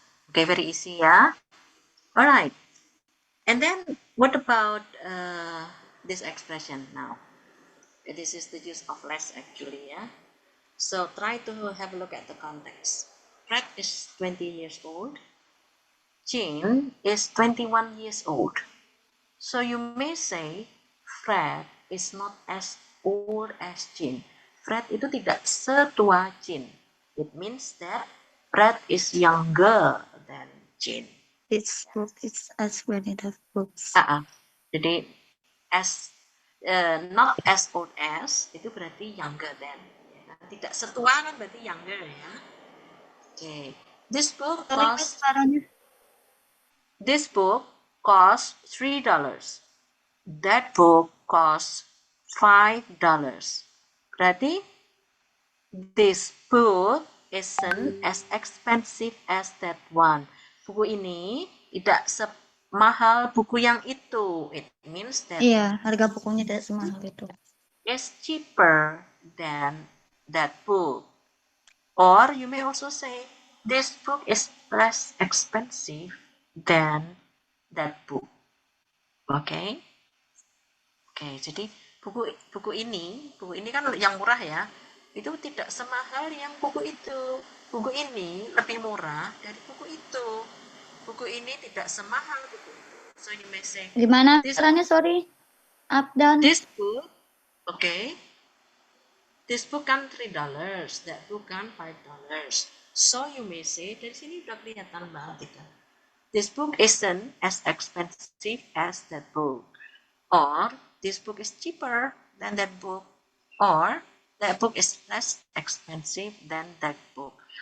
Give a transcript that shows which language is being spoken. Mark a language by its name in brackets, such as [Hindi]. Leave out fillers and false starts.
[English] Okay, very easy ya. All right. And then what about this expression now? This is the use of less actually ya. So try to have a look at the context. Fred is 20 years old. Jean is 21 years old. So you may say Fred is not as old as Jean. [Indonesian] Fred itu tidak setua Jean. [English] It means that Fred is younger than Jean. This book is as good as books. [Indonesian] Jadi as not as old as itu berarti younger than. Ya. Tidak setua kan berarti younger ya. [English] Okay. This book Sorry, Miss, costs [Indonesian] suaranya. [English] This book costs $3. That book costs $5. [Indonesian] Berarti [English] this book isn't as expensive as that one. [Indonesian] Buku ini tidak semahal buku yang itu. [English] It means that [Indonesian] Iya, harga bukunya tidak semahal itu. [English] it's cheaper than that book. Or you may also say this book is less expensive than that book. [Indonesian] Oke, jadi buku ini kan yang murah ya, itu tidak semahal yang buku itu. Buku ini lebih murah dari buku itu. Buku ini tidak semahal buku itu. [English] So you may say, [Indonesian] Gimana caranya, sorry? Up, down. [English] this book, this book kan $3, that book kan $5. So you may say, [Indonesian] dari sini udah kelihatan banget itu. [English] This book isn't as expensive as that book. Or this book is cheaper than that book. Or that book is less expensive than that book.